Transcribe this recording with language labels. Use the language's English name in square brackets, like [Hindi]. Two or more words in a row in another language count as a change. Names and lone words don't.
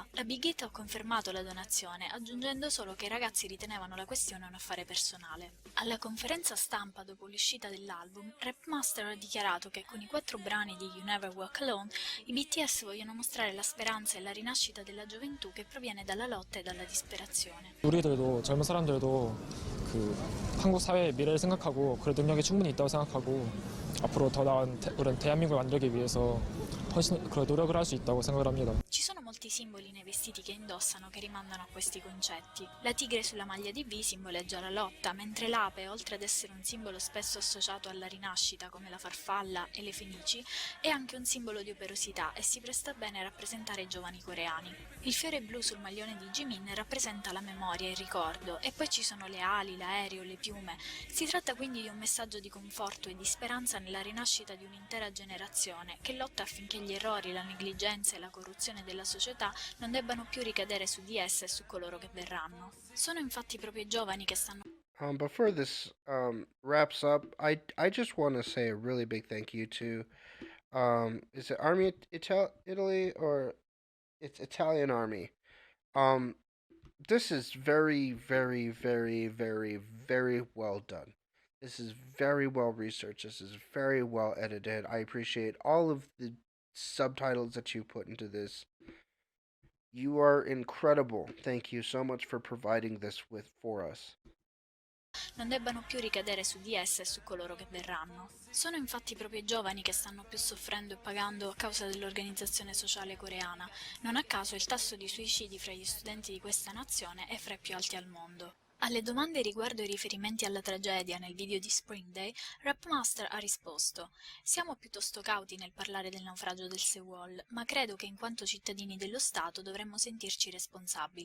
[Italian] La Big Hit ha confermato la donazione, aggiungendo solo che i ragazzi ritenevano la questione un affare personale. Alla conferenza stampa dopo l'uscita dell'album, Rapmaster ha dichiarato che con i 4 brani di You Never Walk Alone i BTS vogliono mostrare la speranza e la rinascita della gioventù che proviene dalla lotta e dalla disperazione. [Korean] 우리들도 젊은 사람들도 그 한국 사회의 미래를 생각하고 그럴 능력이 충분히 있다고 생각하고 앞으로 더 나은 우리 대한민국을 만들기 위해서 훨씬 그런 노력을 할 수 있다고 생각을 합니다. [Italian] Ci sono molti simboli nei vestiti che indossano che rimandano a questi concetti. La tigre sulla maglia di V simboleggia la lotta, mentre l'ape, oltre ad essere un simbolo spesso associato alla rinascita come la farfalla e le fenici, è anche un simbolo di operosità e si presta bene a rappresentare i giovani coreani. Il fiore blu sul maglione di Jimin rappresenta la memoria e il ricordo, e poi ci sono le ali, l'aereo, le piume. Si tratta quindi di un messaggio di conforto e di speranza nella rinascita di un'intera generazione che lotta affinché gli errori, la negligenza e la corruzione della società non debbano più ricadere su di essa e su coloro che verranno. Sono infatti proprio i giovani che stanno [English] Before this wraps up, I just want to say a really big thank you to is it Army Italy or it's Italian Army. This is very, very, very, very, very well done. This is very well researched. This is very well edited. I appreciate all of the subtitles that you put into this. You are incredible. Thank you so much for providing this for us. [Italian] non debbano più ricadere su di essa e su coloro che verranno. Sono infatti proprio i giovani che stanno più soffrendo e pagando a causa dell'organizzazione sociale coreana. Non a caso il tasso di suicidi fra gli studenti di questa nazione è fra i più alti al mondo. Alle domande riguardo i riferimenti alla tragedia nel video di Spring Day, Rapmaster ha risposto: «Siamo piuttosto cauti nel parlare del naufragio del Sewol, ma credo che in quanto cittadini dello Stato dovremmo sentirci responsabili.